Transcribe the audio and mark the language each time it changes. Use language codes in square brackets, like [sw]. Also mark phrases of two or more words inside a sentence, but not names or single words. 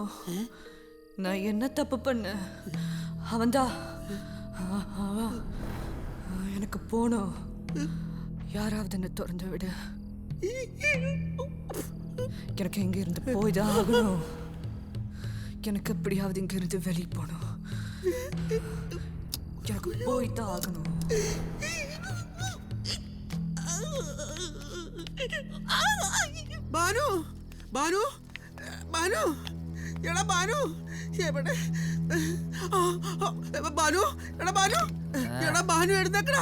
[ta] நான் என்ன தப்பு பண்ண? அவன்தான் எனக்கு போகணும். யாராவது என்ன திறந்து விடு. எனக்கு எங்க இருந்து போய்தான் ஆகணும். எனக்கு எப்படியாவது இங்க இருந்து வெளியே போகணும். எனக்கு போய்தான் ஆகணும். [ml] ബാനു ബാനു ബാനു എടാ ബാനു എവിടെ? ബാനു എടാ ബാനു എടാ ബാനു എഴുന്നേക്കടാ.